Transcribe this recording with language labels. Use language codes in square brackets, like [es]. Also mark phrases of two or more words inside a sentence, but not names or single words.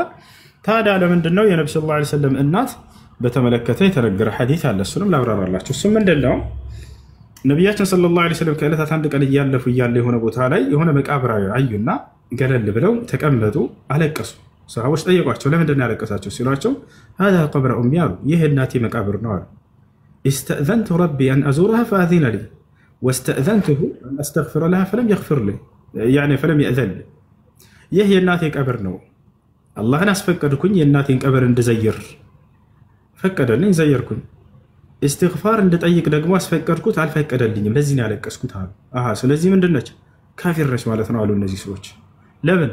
[am] ታዲያ ለምንድን ነው የነብዩ [ar] صلى الله عليه وسلم [am] እናት በተመለከተ የተነገረ ሐዲስ አለ። እሱንም ላብራራላችሁ። እሱ ምንድነው? ነቢያችን [ar] صلى الله عليه وسلم [am] ከዕለታት አንድ ቀን እያለፉ እያለ የሆነ ቦታ ላይ የሆነ መቃብር አዩና ገለል ብለው ተቀመጡ፣ አለቀሱ። ሰሃቦች ጠየቋቸው፣ ለምንድን ነው ያለቀሳቸው ሲሏቸው [ar] هذا قبر أمي [am] አሉ፣ ይህ እናቴ መቃብር ነው አሉ። [ar] استأذنت ربي أن أزورها فأذن لي واستأذنته أن أستغفر لها فلم يغفر لي يعني فلم يأذن لي። [am] ይህ የእናቴ ቀብር ነው፣ አላህን አስፈቀድኩኝ የእናቴን ቀብር እንድዘይር ፈቀደልኝ፣ ዘየርኩኝ። استغفار እንድጠይቅ ደግሞ አስፈቀድኩት፣ አልፈቀደልኝም፣ ለዚህ ነው ያለቀስኩት አሉ። ስለዚህ ምንድን ነች? ካፊር ነች ማለት ነው አሉ እነዚህ ሰዎች። ለምን?